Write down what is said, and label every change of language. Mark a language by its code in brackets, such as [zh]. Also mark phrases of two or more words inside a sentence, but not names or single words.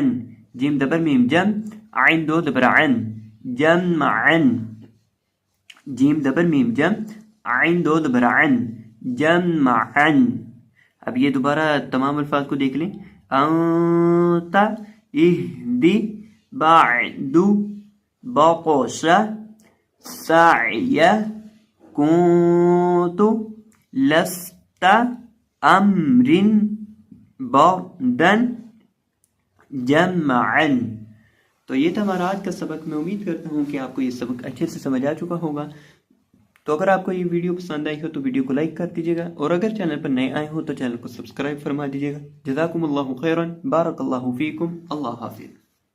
[ur] جیم زبر میم جم عین دو زبر عن جمعن. جیم زبر میم جم عین دو زبر عن جمعن. اب یہ دوبارہ تمام الفاظ کو دیکھ لیں. [ar] انت اہدی بعد بقش سعی کنت لست امرن بردن جمعن. [ur] تو یہ تھا ہمارا آج کا سبق. میں امید کرتا ہوں کہ آپ کو یہ سبق اچھے سے سمجھ آ چکا ہوگا. تو اگر آپ کو یہ ویڈیو پسند آئی ہو تو ویڈیو کو لائک کر دیجیے گا، اور اگر چینل پر نئے آئے ہو تو چینل کو سبسکرائب فرما دیجیے گا. [ar] جزاکم اللہ خیرا، بارک اللہ فیکم. [ur] اللہ حافظ.